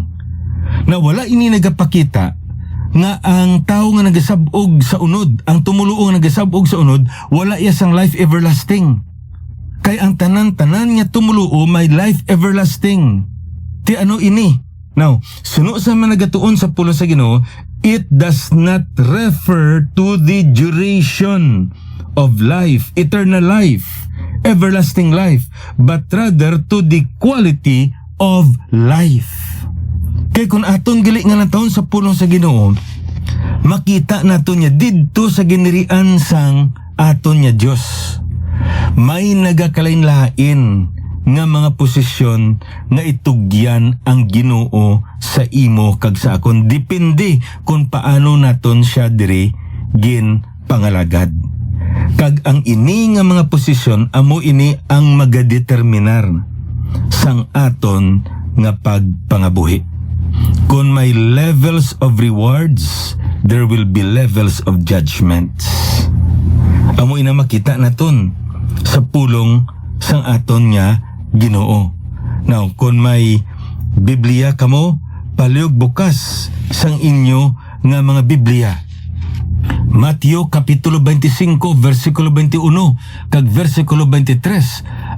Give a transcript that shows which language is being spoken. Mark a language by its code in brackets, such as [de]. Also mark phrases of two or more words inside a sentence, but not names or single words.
[hil] Na wala ini nagapakita nga ang tao nga nagasabog sa unod, ang tumuluo nga nagasabog sa unod, wala iya sang [en] life everlasting. [hil] Kay ang tanan-tanan nga tumuluo may [en] life everlasting. [hil] Ti ano ini? Now, suno sa managatuon sa pulo sa Ginoo, [en] it does not refer to the duration of life, eternal life, everlasting life, but rather to the quality of life. [hil] Kay kung aton gali nga lang taon sa pulong sa Ginoo, makita naton niya didto sa ginirian sang aton niya Dios. May nagakalain-lain nga mga posisyon nga itugyan ang Ginoo sa imo kag sa akon. Depende kung paano naton siya diri gin pangalagad. Kag ang ini nga mga posisyon amo ini ang magadeterminar sang aton nga pagpangabuhi. Kung may [en] levels of rewards, there will be levels of judgments. [hil] Amo ina makita naton sa pulong sang aton nga Ginoo. Now, kung may Biblia kamo, palihog bukas sang inyo nga mga Biblia. Mateo Kapitulo 25, versikulo 21, kag versikulo 23.